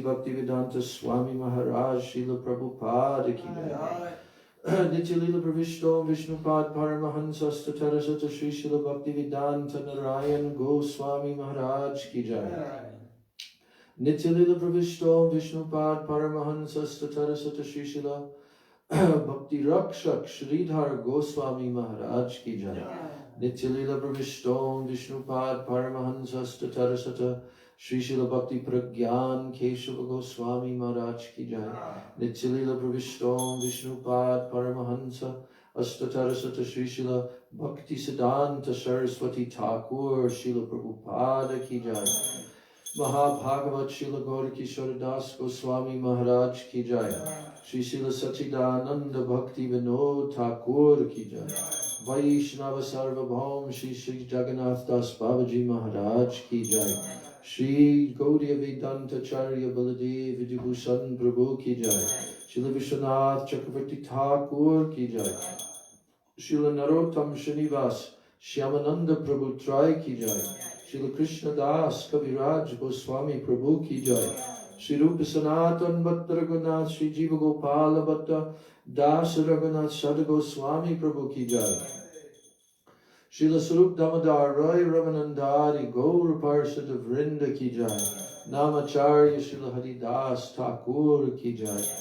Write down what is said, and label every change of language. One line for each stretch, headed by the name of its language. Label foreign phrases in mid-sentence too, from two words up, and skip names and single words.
Sanskrit: Bhaktivedanta Swami Maharaj Srila Prabhupada Ki Jai Nityalila Pravishtom Vishnupad Paramahansas Tathara Sata Shri Srila Bhaktivedanta Narayan Goswami Maharaj Ki Jai Nityalila Pravishtom Vishnupad Paramahansas Tathara Sata Shri Srila Bhakti Rakshak Sridhar Goswami Maharaj Ki Jai Nityalila Pravishtom Vishnupad Paramahansas Tathara Sata Shri Srila Bhakti Pragyan Keshava Goswami Maharaj Ki Jai Nityalila Pravishtom Vishnupad Paramahansa Astatara Sata Shri Srila Bhakti Siddhanta Saraswati Thakur Srila Prabhupada Ki Jai Mahabhagavat Srila Gaura Kishore Das Goswami Maharaj Ki Jai Shri Srila Sachidananda Bhakti Vinod Thakur Ki Jai Vaishnava Sarvabhaum Shri Shri Jagannath Das Babaji Maharaj Ki Jai Shri Gaudiya Vedanta Charya Baladev Vidibhushan Prabhu Ki Jai Srila Vishwanath Chakravarti Thakur Ki Jai Srila Narottam Srinivas Shyamananda Prabhu Trai Ki Jai Srila Krishna Das Kaviraj Goswami Prabhu Ki Jai Sri Rupa Sanatan Bhatta Raghunath Sri Jiva Gopala Bhatta Das Raghunath Sada Goswami Prabhu Ki Jai Srila Sarup Damodar Roy Ramanandari Gaur Parsada Vrinda Ki Jai Namacharya Srila Haridas Thakur Ki Jai